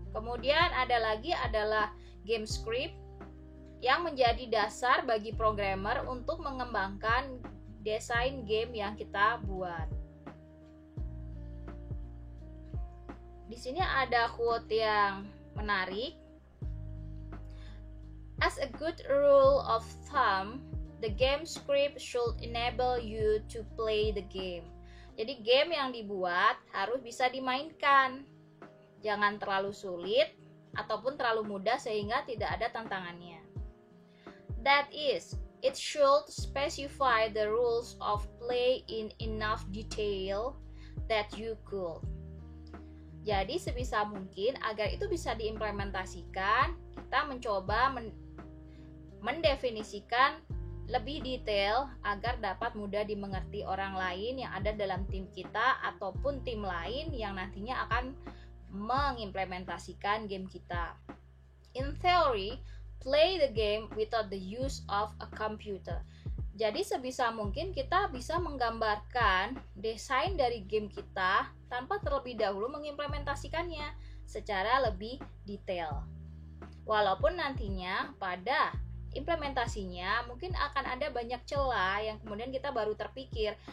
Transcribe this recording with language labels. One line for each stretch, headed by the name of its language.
Indonesian: Kemudian ada lagi adalah game script yang menjadi dasar bagi programmer untuk mengembangkan desain game yang kita buat. Di sini ada quote yang menarik.
English: As a good rule of thumb, the game script should enable you to play the game.
Indonesian: Jadi game yang dibuat harus bisa dimainkan. Jangan terlalu sulit ataupun terlalu mudah sehingga tidak ada tantangannya.
English: That is, it should specify the rules of play in enough detail that you could.
Indonesian: Jadi sebisa mungkin agar itu bisa diimplementasikan, kita mencoba mendefinisikan lebih detail agar dapat mudah dimengerti orang lain yang ada dalam tim kita ataupun tim lain yang nantinya akan mengimplementasikan game kita.
English: In theory, play the game without the use of a computer.
Indonesian: Jadi sebisa mungkin kita bisa menggambarkan desain dari game kita tanpa terlebih dahulu mengimplementasikannya secara lebih detail. Walaupun nantinya pada implementasinya mungkin akan ada banyak celah yang kemudian kita baru terpikir.